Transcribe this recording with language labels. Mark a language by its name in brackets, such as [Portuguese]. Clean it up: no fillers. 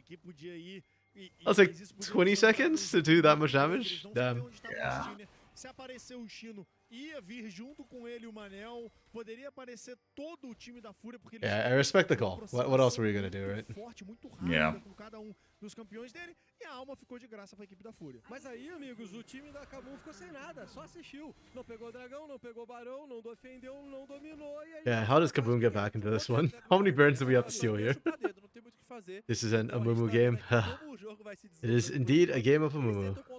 [English] That was like 20 seconds to do that much damage? Damn. Yeah. [Portuguese] Se aparecer o Chino, ia vir junto com ele o Manel, poderia aparecer todo o time da FUR.A porque ele [English] Yeah, I respect the call. What else were you gonna do, right? [Portuguese] forte, muito rápido [English] Yeah. [Portuguese] com cada dos campeões dele, e a alma ficou de graça pra equipe da FUR.A. Mas aí, amigos, o time da Kabum ficou sem nada, só assistiu. Não pegou o dragão, não pegou o barão, não defendeu, não dominou. E aí, [English] Yeah, how does Kabum get back into this one? How many Barons do we have to steal here? This is an Amumu game. It is indeed a game of Amumu.